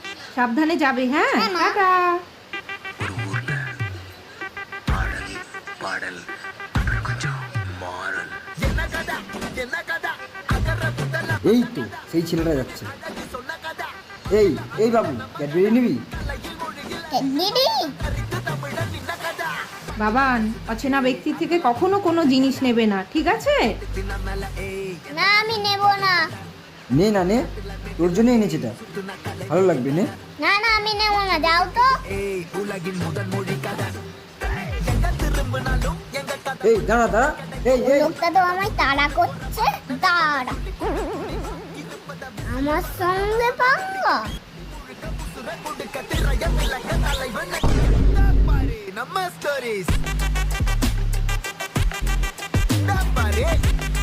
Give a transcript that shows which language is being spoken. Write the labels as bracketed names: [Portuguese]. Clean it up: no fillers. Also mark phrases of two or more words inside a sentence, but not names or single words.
[Bangla] সাবধানে যাবে, হ্যাঁ? হ্যাঁ, মা। টাটা। [Tamil] ஒரு ஊர்ல அழகி பாடல் அப்புறம் கொஞ்சம் மாறல் [Bangla] এই তো সেই ছেলেটা যাচ্ছে। এই এই বাবু, ক্যাডবেরি নিবি? ক্যাডবেরি? বাবান, অচেনা ব্যক্তি থেকে কখনো কোনো জিনিস নেবে না, ঠিক আছে? না, আমি নেব না। নে না নে, তোর জন্য এনেছি এটা, ভালো লাগবে নে। না না, আমি নেব না, যাও তো। এই দাঁড়া দাঁড়া, এই এই লোকটা তো আমায় তাড়া করছে। দাঁড়া, আমার সঙ্গে পাঙ্গা। [Tamil] நம்ம ஸ்டோரிஸ்